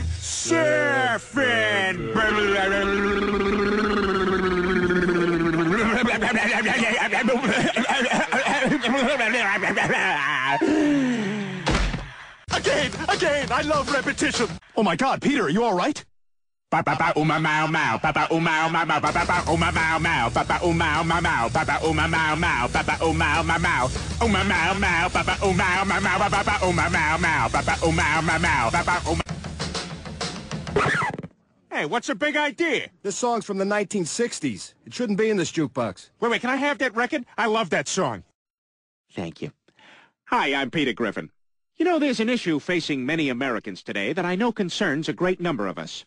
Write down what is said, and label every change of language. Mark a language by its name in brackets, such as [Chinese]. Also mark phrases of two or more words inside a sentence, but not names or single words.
[English] Surfing! Again! I love repetition! Oh my God, Peter, are you all right? Papa uma mau mau, Papa uma mau mau, Papa uma mau mau, Papa uma mau mau, Papa uma mau mau, Papa uma mau mau, uma mau mau, Papa uma mau mau, Papa uma mau mau, Papa uma mau mau, Papa uma. Hey, what's the big idea? This song's from the 1960s. It shouldn't be in this jukebox. Wait, can I have that record? I love that song. Thank you. Hi, I'm Peter Griffin. You know, there's an issue facing many Americans today that I know concerns a great number of us.